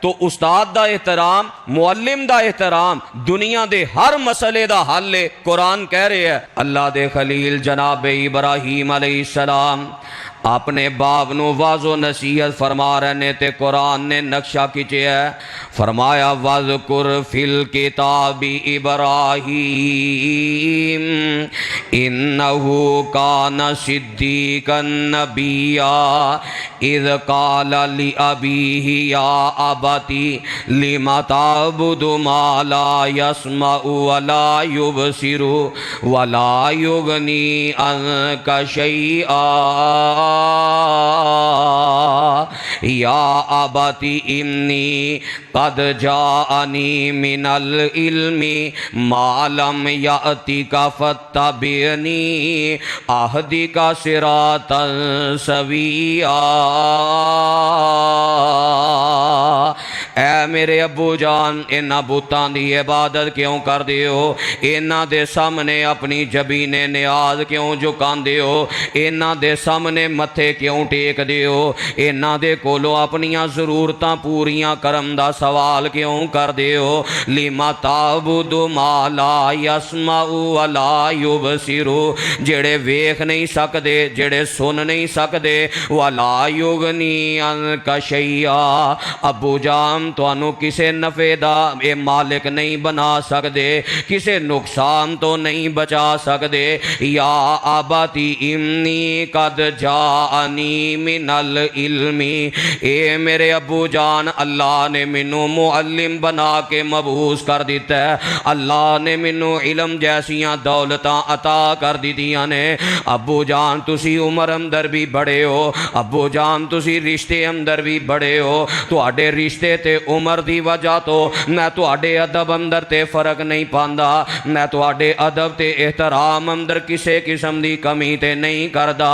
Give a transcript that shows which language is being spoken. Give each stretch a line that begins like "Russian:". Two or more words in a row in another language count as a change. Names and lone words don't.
Punjabi: تو استاد دا احترام، معلم دا احترام دنیا دے ہر مسئلے دا حل ہے. قرآن کہہ رہے ہے، اللہ دے خلیل جناب ابراہیم علیہ السلام اپنے باپ نوں وعظ و نصیحت فرما رہے نے، تے قرآن نے نقشہ کھچیا ہے، فرمایا
Arabic: واذكر في الكتاب إبراهيم إنه كان صديقا نبيا إذ قال لأبيه يا أبت لم تعبد ما لا يسمع ولا يبصر ولا يغني عنك شيئا يا أبت إني قد جاءني من العلم ما لم يأتك فاتبعني أهدك صراطا سويا.
Punjabi: اے میرے ابو جان، انہاں بتاں دی عبادت کیوں کر ہو? انہاں دے سامنے اپنی جبین نیاز کیوں جھکاندے ہو? انہاں دے سامنے متھے کیوں ٹیکدے ہو? انہاں دے کولوں اپنیاں ضرورتاں پوریاں کرن دا سوال کیوں کردے ہو?
Arabic: لم تعبد ما لا يسمع ولا يبصر,
Punjabi: جیہڑے ویکھ نہیں سکدے، جیہڑے سن نہیں سکدے,
Arabic: ولا يغني عنك شيئا,
Punjabi: ابو جان تہانوں کسے نفعے دا یہ مالک نہیں بنا سکدے، کسے نقصان توں نہیں بچا سکدے.
Arabic: يا أبت إني قد جاءني من العلم,
Punjabi: اے میرے ابو جان، اللہ نے مینوں معلم بنا کے مبعوث کر دتا ہے، اللہ نے مینوں علم جیسیاں دولتاں عطا کر دتیاں نے. ابو جان تسی عمر اندر بھی بڑے ہو، ابو جان تسی رشتے اندر بھی بڑے ہو، تہاڈے رشتے تے عمر دی وجہ توں میں تہاڈے ادب اندر تے فرق نہیں پاندا، میں تہاڈے ادب تے احترام اندر کسے قسم دی کمی تے نہیں کردا.